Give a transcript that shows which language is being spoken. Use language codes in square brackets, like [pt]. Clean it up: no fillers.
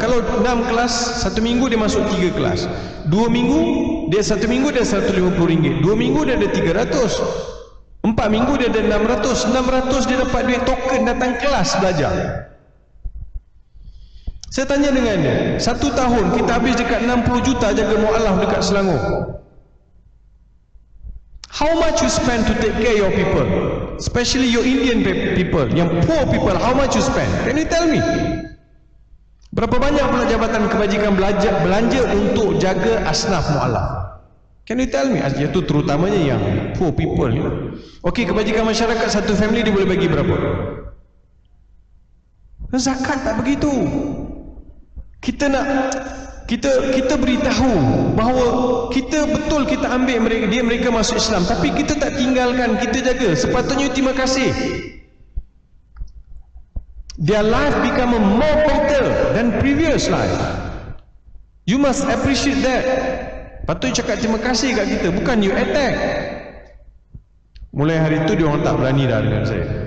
[ms] Kalau 6 kelas, 1 minggu dia masuk 3 kelas. 2 minggu, dia 1 minggu dia RM150. 2 minggu dia ada 300. 4 minggu dia ada 600. 600 dia dapat duit token datang kelas belajar. Saya tanya dengan dia, 1 tahun kita habis dekat 60 juta jaga mu'alaf dekat Selangor. [en] How much you spend to take care your people, especially your Indian people, yang poor people? How much you spend? Can you tell me? [ms] Berapa banyak pula jabatan kebajikan belanja untuk jaga asnaf mu'alaf? [en] Can you tell me? [ms] Itu terutamanya yang [en] poor people. [ms] Okey, kebajikan masyarakat satu family dia boleh bagi berapa? Zakat tak begitu. Kita nak kita beritahu bahawa kita betul, kita ambil mereka masuk Islam, tapi kita tak tinggalkan, kita jaga. Sepatutnya terima kasih. [en] Their life become more better than previous life. You must appreciate that. [ms] Patut cakap terima kasih kat kita, bukan [en] you attack. [ms] Mulai hari itu dia orang tak berani dah dengan saya.